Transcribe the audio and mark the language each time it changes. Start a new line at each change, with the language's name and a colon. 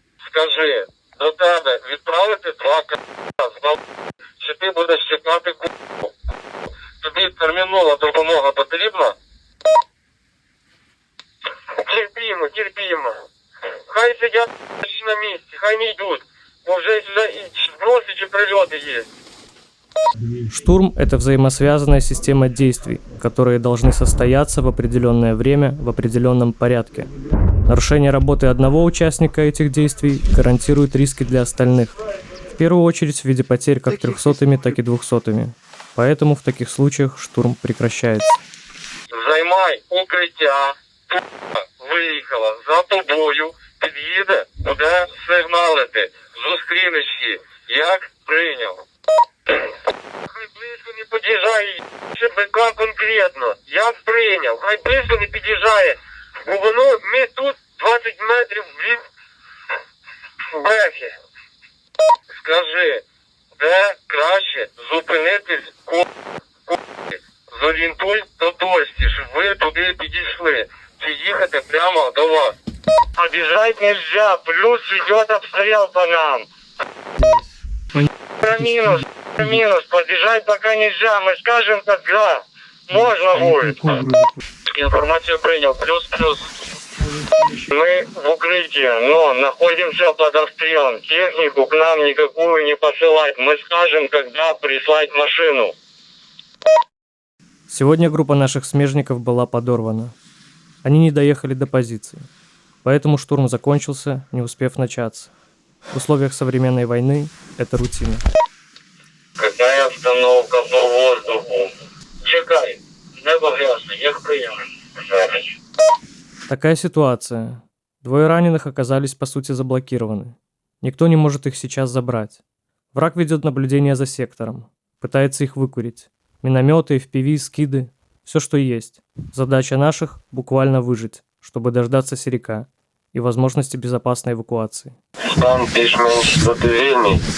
Ukrainian: Скажи, до тебе відправити 2 к***а, чи ти будеш чекати к***у? Тобі термінова допомога потрібна? Терпімо. Хай сидять на місці, хай не йдуть. Бо вже сюди і зброси чи прильоти є.
Russian: Штурм – это взаимосвязанная система действий, которые должны состояться в определенное время в определенном порядке. Нарушение работы одного участника этих действий гарантирует риски для остальных, в первую очередь в виде потерь как 300-ми, так и 200-ми. Поэтому в таких случаях штурм прекращается.
Ukrainian: Займай укриття, виїхала, за тобою, під'їде, буде сигналити, зустрінеш її, як прийняв. Хай близько не під'їжджає, ще БК конкретно, як прийняв, хай близько не під'їжджає, бо воно, ми тут 20 метрів від бехи. Скажи, де краще зупинитись, зорієнтуй точці, щоб ви туди підійшли, чи їхати прямо до вас.
Russian: Обіжать нельзя, плюс идет обстрел по нам. Минус, подбежать пока нельзя, мы скажем, когда можно будет. Информацию принял, плюс. Мы в укрытии, но находимся под обстрелом. Технику к нам никакую не посылать. Мы скажем, когда прислать машину. Сегодня группа наших смежников была подорвана. Они не доехали до позиции. Поэтому штурм закончился, не успев начаться. В условиях современной войны это рутина. Какая обстановка по воздуху?
Ukrainian: Чекай, небо грязно, як прийняли.
Russian: Такая ситуация. 2 раненых оказались по сути заблокированы. Никто не может их сейчас забрать. Враг ведет наблюдение за сектором. Пытается их выкурить. Минометы, FPV, скиды. Все, что есть. Задача наших – буквально выжить, чтобы дождаться Серика и возможности безопасной эвакуации.
Ukrainian: Стан більш-менш задовільний.